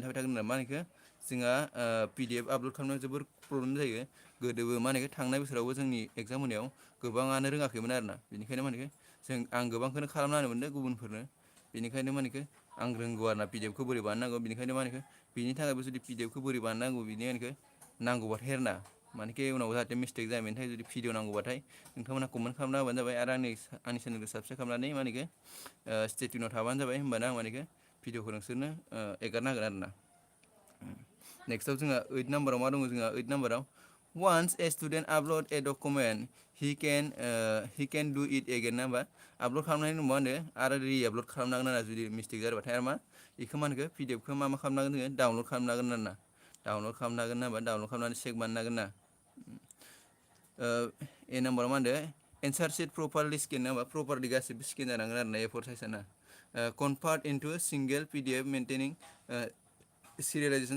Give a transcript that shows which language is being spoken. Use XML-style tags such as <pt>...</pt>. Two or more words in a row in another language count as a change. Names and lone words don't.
<brx>थाबाय थागोन मा होनोखो जोंहा PDF आपलड खालामनायाव जोबोर प्रब्लेम जायो गोदोबो मा होनोखो थांनाय बोसोरावबो जोंनि एग्जाम होनायाव गोबाङानो रोङाखैमोन आरोना बेनिखायनो मा होनोखो आं गोबांखौनो खालामना होनो मोनदों गुबुनफोरनो बेनिखायनो मा होनोखो आं रोंगौ आरोना PDFखौ बोरै बानायनांगौ बेनिखायनो मा होनोखो बिनि थाखायबो जुदि PDFखौ बोरै बानायनांगौ बिनि होनोखो नांगौबाथाय आरोना मानेखि उनाव जाहाथे मिस्टेक जाया बेनि थाखाय जुदि भिडिअ नांगौबाथाय नोंथांमोना कमेन्ट खालामना होबानो जाबाय आरो आंनि चेनेलखौ साबसक्राइब खालामनानै मा होनोखो</brx> <en>stay tune</en> <brx>थाबानो जाबाय होमबाना आं मा होनोखो भिडिअखौ नोंसोरनो एगारना होगोन आरोना नेक्स्टआव जोंहा 8 नाम्बाराव मा दङ जोंहा 8 नाम्बाराव</brx> <en>once a student upload a document he can do it again</en> <brx>ना होमबा आपल'ड खालामनायनि उनाव मा होनो आरो</brx> <en>re upload</en> <brx>खालामनांगोन आरो जुदि मिस्टेक जाबाथाय आरो मा बेखौ मा होनखो पिडिएफखौ मा खालामनांगोन जोङो डाउनलड खालामनांगोन आरो ना डाउनलड खालामनांगोन ना होमबा डाउनलड खालामनानै चेक बानायनांगोन ना ए नाम्बाराव मा होनदो</brx> <en>answer sheet properly scan</en> <brx>ना होमबा प्रपारलि गासिबो स्केन जानांगोन आरो ना ए4 साइजआ ना</brx> <en>convert into single PDF maintaining serialisations</en>